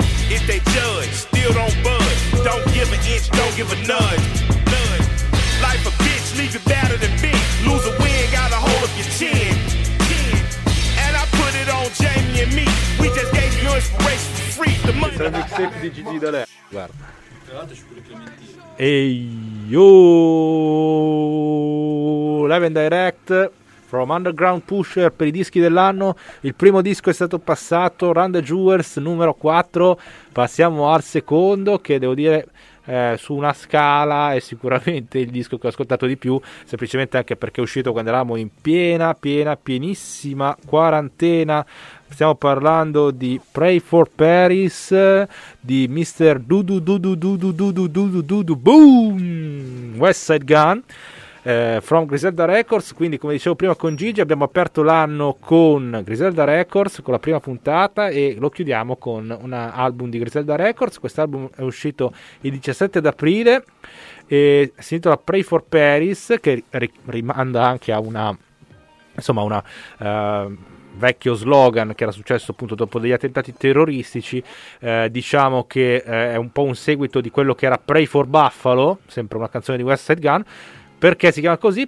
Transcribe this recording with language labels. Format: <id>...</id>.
<en>If they judge, still don't budge. Don't give an inch, don't give a nudge. Nudge. Life a bitch, leave you battered and bent. Lose a win, gotta hold up your chin. And I put it on Jamie and me. We just gave you inspiration for free. The money.</en> <it>E io Live and Direct from Underground Pusher per i dischi dell'anno. Il primo disco è stato passato, Run the Jewels numero 4. Passiamo al secondo, che devo dire su una scala è sicuramente il disco che ho ascoltato di più, semplicemente anche perché è uscito quando eravamo in pienissima quarantena. Stiamo parlando di Pray for Paris di Mr. Boom West Side Gun from Griselda Records. Quindi, come dicevo prima con Gigi, abbiamo aperto l'anno con Griselda Records con la prima puntata e lo chiudiamo con un album di Griselda Records. Quest'album è uscito il 17 d'aprile e si intitola Pray for Paris, che rimanda anche a una, insomma, una vecchio slogan che era successo appunto dopo degli attentati terroristici, diciamo che è un po' un seguito di quello che era Pray for Buffalo, sempre una canzone di West Side Gun. Perché si chiama così?</it>